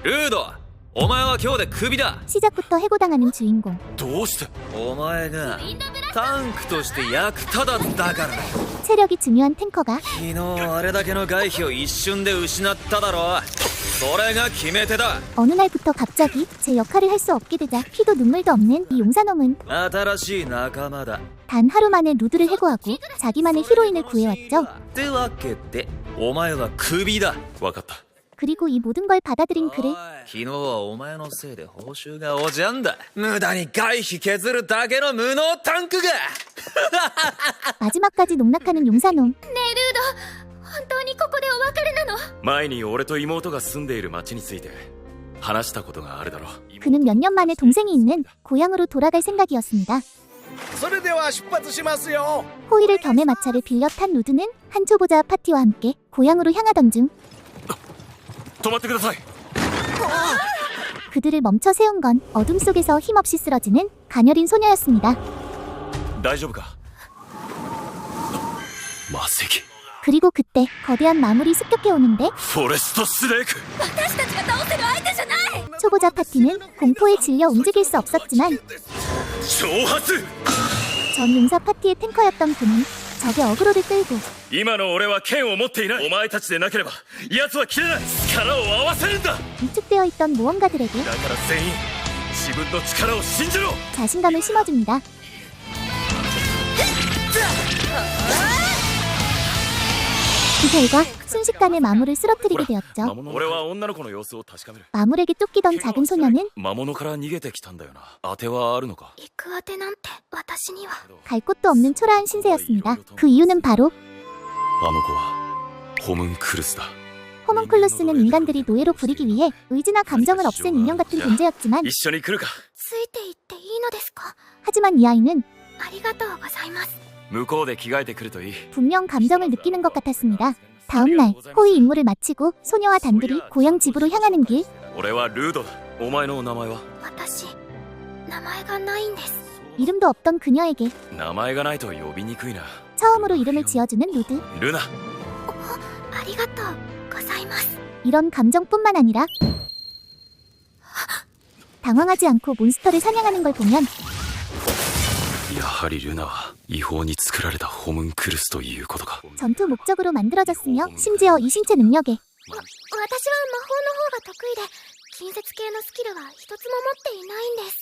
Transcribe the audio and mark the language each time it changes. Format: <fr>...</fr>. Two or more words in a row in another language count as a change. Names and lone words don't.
<ja>ルード、お前は今日でクビだ。</ja> <ko>시작부터 해고당하는 주인공.</ko> <ja>どうして。お前がタンクとして役立たずだからだ。</ja> <ko>체력이 중요한 탱커가</ko> <ja>昨日あれだけの外皮を一瞬で失っただろ。それが決め手だ。</ja> <ko>어느 날부터 갑자기 제 역할을 할 수 없게 되자 피도 눈물도 없는 이 용사놈은</ko> <ja>新しい仲間だ。</ja> <ko>단 하루 만에 루드를 해고하고 자기만의 히로인을 구해왔죠.</ko> <ja>ってわけでお前はクビだ。わかった。</ja> <ko>그리고 이 모든 걸 받아들인 그를</ko> <ja>昨日はお前のせいで報酬がおじゃんだ。無駄に外皮削るだけの無能タンクが。</ja> <ko>마지막까지 농락하는 용사놈.</ko> <ja>ねえルード、本当にここでお別れなの？前に俺と妹が住んでいる町について話したことがあるだろ。</ja> <ko>그는 몇 년 만에 동생이 있는 고향으로 돌아갈 생각이었습니다.</ko> <ja>それでは出発しますよ。</ja> <ko>호의를 겸해 마차를 빌려 탄 루드는 한 초보자 파티와 함께 고향으로 향하던 중</ko> <ja>止まってください。</ja> <ko>그들을 멈춰 세운 건 어둠 속에서 힘없이 쓰러지는 가녀린 소녀였습니다.</ko> <ja>大丈夫か。魔石。</ja> <ko>그리고 그때 거대한 마물이 습격해 오는데</ko> <ja>フォレストスネーク。私たちが倒せる相手じゃない。</ja> <ko>초보자 파티는 공포에 질려 움직일 수 없었지만</ko> <ja>挑発。</ja> <ko>전 용사 파티의 탱커였던 그는 적의 어그로를 끌고</ko> <ja>今の俺は剣を持っていない。お前たちでなければ奴は切れない。力を合わせるんだ。</ja> <ko>위축되어 있던 모험가들에게</ko> <ja>だから全員自分の力を信じろ。</ja> <ko>자신감을 심어줍니다. 그 결과 순식간에 마물을 쓰러뜨리게 되었죠.</ko> <ja>俺は女の子の様子を確かめる。</ja> <ko>마물에게 쫓기던 작은 소녀는</ko> <ja>魔物から逃げてきたんだよな。当てはあるのか。行く当てなんて私には。</ja> <ko>갈 곳도 없는 초라한 신세였습니다. 그 이유는 바로</ko> <ja>あの子はホムンクルスだ。</ja> <ko>호문클루스는 인간들이 노예로 부리기 위해 의지나 감정을 없앤 인형 같은 존재였지만</ko> <ja>一緒に来るか。ついて行っていいのですか？</ja> <ko>하지만 이 아이는</ko> <ja>ありがとうございます。向こうで着替えてくるといい。</ja> <ko>분명 감정을 느끼는 것 같았습니다. 다음 날 호의 임무를 마치고 소녀와 단둘이 고향 집으로 향하는 길.</ko> <ja>俺はルードだ。お前の名前は？私、名前がないんです。</ja> <ko>이름도 없던 그녀에게</ko> <ja>名前がないと呼びにくいな。</ja> <ko>처음으로 이름을 지어주는 루드.</ko> <ja>ルナ。ありがとうございます。</ja> <ko>이런 감정뿐만 아니라 당황하지 않고 몬스터를 사냥하는 걸 보면</ko> <ja>やはりルナは違法に作られたホムンクルスということか。</ja> <ko>전투 목적으로 만들어졌으며 심지어 이 신체 능력에</ko> <ja>私は魔法の方が得意で、近接系のスキルは一つも持っていないんです。</ja>